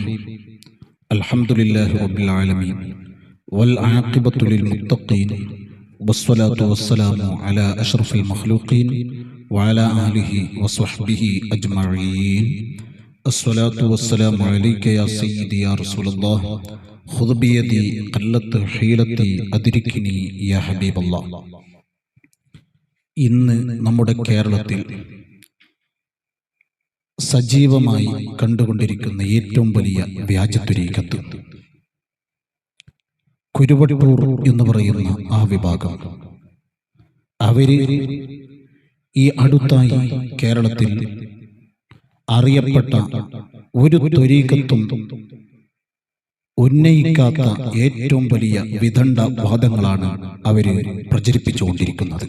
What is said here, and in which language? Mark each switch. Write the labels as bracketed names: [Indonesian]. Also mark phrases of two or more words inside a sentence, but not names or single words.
[Arabic] الحمد لله رب العالمين والعاقبة للمتقين والصلاة والسلام على أشرف المخلوقين وعلى آله وصحبه أجمعين. الصلاة والسلام عليك يا سيدي يا رسول الله. خذ بيدي قلت حيلتي أدركني يا حبيب الله. [Malayalam] ഇന്ന് നമ്മുടെ കേരളത്തിൽ സജീവമായി കണ്ടുകൊണ്ടിരിക്കുന്ന ഏറ്റവും വലിയ വ്യാജത്വരീകത്ത് കുരുവട്ടൂർ എന്ന് പറയുന്ന ആ വിഭാഗം, അവര് ഈ അടുത്തായി കേരളത്തിൽ അറിയപ്പെട്ട ഒരു ത്വരീകത്തും ഉന്നയിക്കാത്ത ഏറ്റവും വലിയ വിദണ്ഡ വാദങ്ങളാണ് അവര് പ്രചരിപ്പിച്ചുകൊണ്ടിരിക്കുന്നത്.